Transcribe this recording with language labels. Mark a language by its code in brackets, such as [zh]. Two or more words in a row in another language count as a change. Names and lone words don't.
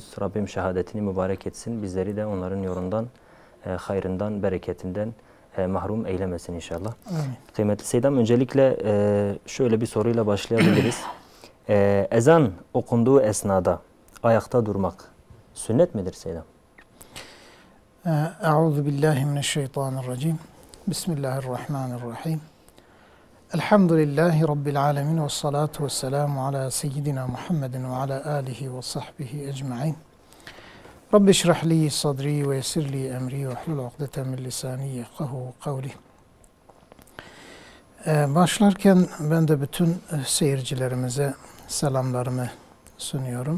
[tr] Rabbim şehadetini mübarek etsin. Bizleri de onların yolundan, hayrından, bereketinden mahrum eylemesin inşallah. Amin. Kıymetli Seydam, öncelikle şöyle bir soruyla başlayabiliriz. Ezan okunduğu esnada ayakta durmak sünnet midir Seydam? [ar] أعوذ بالله من الشيطان الرجيم. بسم الله الرحمن الرحيم. الحمد لله رب العالمين والصلاة والسلام على سيدنا محمد وعلى آله وصحبه أجمعين. رب اشرح لي صدري ويسر لي أمري واحلل عقدة من لساني يفقهوا قولي. [tr] Başlarken ben de bütün seyircilerimize selamlarımı sunuyorum.